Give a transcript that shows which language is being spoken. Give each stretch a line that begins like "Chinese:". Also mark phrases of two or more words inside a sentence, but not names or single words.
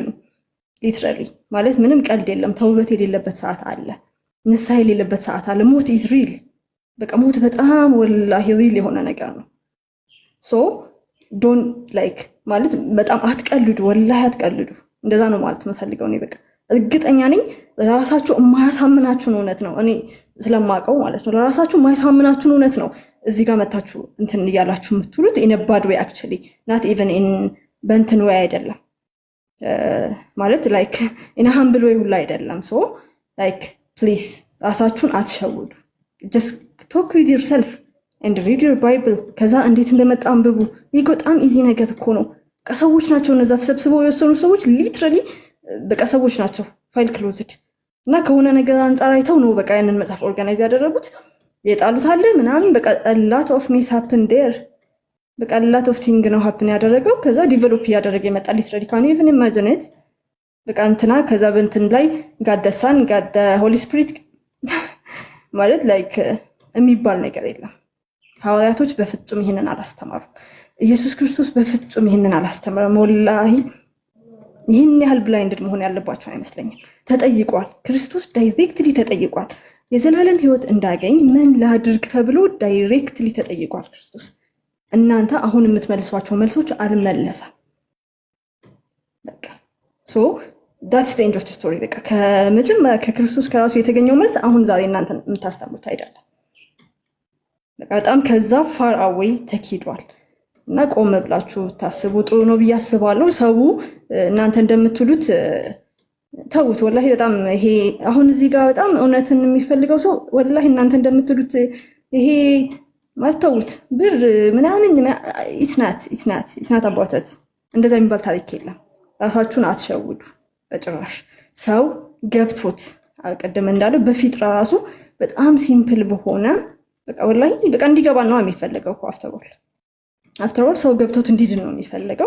Amharic: ሊትራሊ ማለት ምንም ቀልድ የለም። ተውበት የሌለበት ሰዓት አለ፣ ንስሐ የሌለበት ሰዓት አለ። ሞት
English: is real
Amharic: በቃ ሞት በጣም ወላሂ ሪል የሆነ ነገር ነው።
English: so don't like
Amharic: ማለት በጣም አትቀልዱ፣ ወላሂ አትቀልዱ። እንደዛ ነው ማለት የምፈልገው እኔ በቃ እርግጠኛ ነኝ ለራሳችሁ የማያሳምናችሁን እውነት ነው እኔ ስለማውቀው ማለት ነው። ለራሳችሁ የማያሳምናችሁን እውነት ነው እዚህ ጋር መታችሁ እንትን እያላችሁ የምትሉት
English: in a bad way actually not even in
Amharic: በእንትን way አይደለም ማለት
English: like in a humble way
Amharic: ሁላ አይደለም።
English: so like please
Amharic: ራሳችሁን አትሸውዱ።
English: just talk with yourself and read your bible
Amharic: ከዛ እንዴት እንደመጣ አንብቡ። ይሄ በጣም ኢዚ ነገር እኮ ነው። ሰዎች ናቸው እነዛ ተሰብስበው የወሰኑ ሰዎች ሊትራሊ በቃ ሰዎች ናቸው
English: file closed
Amharic: እና ከሆነ ነገር አንፃር አይተው ነው በቃ ያንን መጽሐፍ ኦርጋናይዝ ያደረጉት የጣሉት አለ ምናምን በቃ
English: a lot of miss happen there
Amharic: በቃ
English: a lot of thing
Amharic: ነው happen ያደረገው። ከዛ ዲቨሎፕ ያደረገ የመጣ ሊትራሊ
English: can you even imagine it
Amharic: በቃ እንትና ከዛ በእንትን ላይ
English: God the Son God the Holy Spirit
Amharic: ማለት ላይክ የሚባል ነገር የለም። ሐዋርያቶች በፍጹም ይሄንን አላስተማሩም። ኢየሱስ ክርስቶስ በፍጹም ይሄንን አላስተማረም። ወላሂ ይህን ያህል ብላይንድድ መሆን ያለባቸው አይመስለኝም። ተጠይቋል። ክርስቶስ ዳይሬክትሊ ተጠይቋል። የዘላለም ሕይወት እንዳገኝ ምን ላድርግ ተብሎ ዳይሬክትሊ ተጠይቋል ክርስቶስ። እናንተ አሁን የምትመልሷቸው መልሶች አልመለሰም። በቃ ሶ
English: that's the end of the story
Amharic: በቃ ከመጀመሪያ ከክርስቶስ ከራሱ የተገኘው መልስ አሁን ዛሬ እናንተ የምታስተምሩት አይደለም። በቃ በጣም ከዛ
English: far away
Amharic: ተኪዷል። እና ቆም ብላችሁ ታስቡ ጥሩ ነው ብዬ አስባለሁ። ሰው እናንተ እንደምትሉት ተውት። ወላሂ በጣም ይሄ አሁን እዚህ ጋር በጣም እውነትን የሚፈልገው ሰው ወላሂ እናንተ እንደምትሉት ይሄ ማለት ተውት። ብር ምናምን
English: it's not about it
Amharic: እንደዛ የሚባል ታሪክ የለም። ራሳችሁን አትሸውዱ በጭራሽ። ሰው ገብቶት አቀደም እንዳለው በፊጥራ ራሱ በጣም ሲምፕል በሆነ በቃ ወላሂ በቃ እንዲገባ ነው የሚፈልገው እኮ
English: after all
Amharic: ሰው ገብቶት እንዲድን ነው የሚፈልገው።